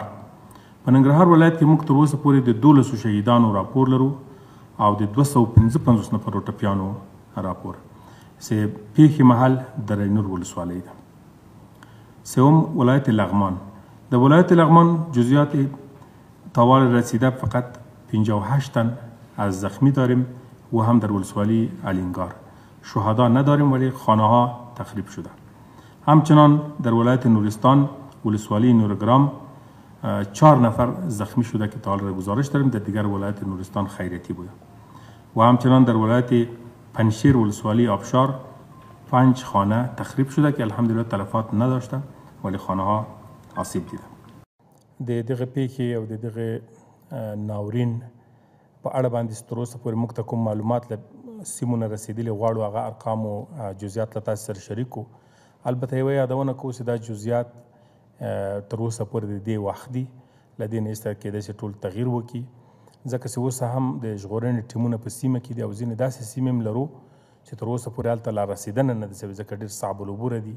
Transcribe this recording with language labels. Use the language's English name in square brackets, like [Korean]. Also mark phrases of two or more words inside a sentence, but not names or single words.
[Pashto] په ننګرهار ولایت کې موږ تر اوسه پورې د 12 شهیدانو راپور لرو او د 255 نفرو ټپیانو راپور. چې پیښې محل دره نور ولسوالۍ ده. [Persian] سوم ولایت لغمان. د ولایت لغمان جزئیات طوال رسیده فقط 58 تن از زخمی داریم و هم در ولسوالی علینگار. شهدا نداریم ولی خانه ها تخریب شده. همچنان در ولایت نورستان ولسوالی نورگرام 4 نفر زخمی شده که تا حال گزارش داریم. در دیگر ولایت نورستان خیریتی بوده. و همچنان در ولایت پنشیر ولسوالی آبشار 5 خانه تخریب شده که الحمدلله تلفات نداشته ولی خانه ها آسیب دیده. [Pashto] د دغه پیښې او د دغه ناورین په اړه باندې تر اوسه پورې موږ ته کوم معلومات له سیمو نه رسېدلي غواړو هغه ارقام او جزئیات له تاسو سره شریک کړو. البته یوه یادونه کوو چې دا جزئیات تر اوسه پورې د دې وخت دي، له دې نه ایسته کېدای شي ټول تغییر وکړي، ځکه چې اوس هم د ژغورنې ټیمونه په سیمه کې دي او ځینې داسې سیمې هم لرو چې تر اوسه پورې هلته لا رسېدنه نه ده شوې، ځکه ډېر صعب العبوره دي.